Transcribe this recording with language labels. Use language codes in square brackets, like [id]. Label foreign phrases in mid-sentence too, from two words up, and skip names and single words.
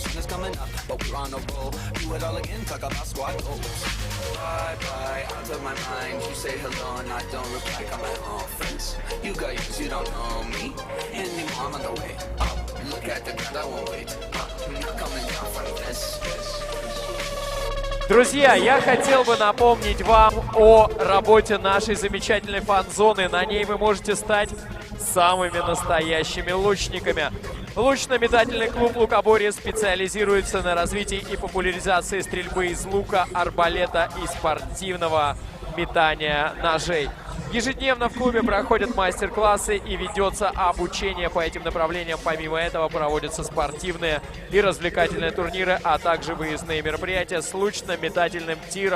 [en] Sun is coming up, but we're on a roll. Do it all again, talk about squad goals. Bye, out of my mind. You say hello and I don't reply. Got my own friends. You got yours, you don't know me anymore. I'm on the way up. Look at the ground, I won't wait. I'm not coming down from this. [ru] Друзья, я хотел бы напомнить вам о работе нашей замечательной фан-зоны. На ней вы можете стать самыми настоящими лучниками. Лучно-метательный клуб «Лукоборье» специализируется на развитии и популяризации стрельбы из лука, арбалета и спортивного метания ножей. Ежедневно в клубе проходят мастер-классы и ведется обучение по этим направлениям. Помимо этого проводятся спортивные и развлекательные турниры, а также выездные мероприятия с лучно-метательным тиром.